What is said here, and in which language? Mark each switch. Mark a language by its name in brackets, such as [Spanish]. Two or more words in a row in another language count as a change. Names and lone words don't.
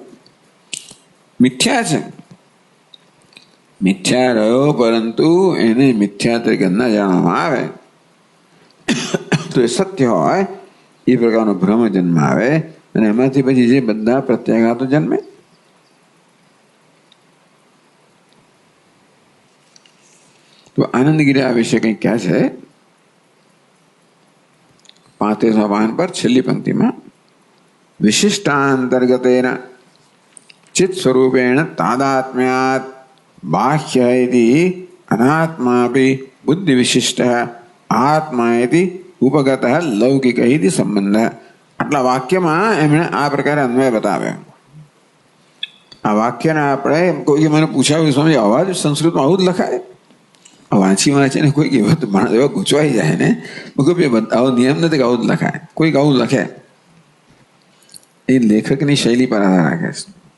[Gujarati] મિથ્યા છે, મિથ્યા રહ્યો, પરંતુ એને મિથ્યા તરીકે ન જાણવામાં આવે તો એ સત્ય હોય એ પ્રકારનો ભ્રમ જન્મ આવે, અને એમાંથી પછી જે બધા પ્રત્યાઘાતો જન્મે. તો આનંદગીરી આ વિશે કંઈક ક્યાં છે? 35મા પાન પર છેલ્લી પંક્તિમાં [Sanskrit] विशिष्टांतर्गतेन चित् स्वरूपेण तादात्म्यात् बाह्य इति अनात्मापि बुद्धि विशिष्टः आत्मा इति उपगतः लौकिक इति संबंध। [Gujarati] આટલા વાક્યમાં એમણે આ પ્રકારે અન્વય બતાવ્યો। આ વાક્યને આપણે કોઈ મને પૂછાવ્યું સ્વામી આવા જ સંસ્કૃતમાં આવું જ લખાય? વાંચી વાંચીને કોઈક એવા ગૂંચવાઈ જાય ને આવો નિયમ નથી કે આવું જ લખાય, કોઈક આવું લખે એ લેખકની શૈલી પર આધાર રાખે છે।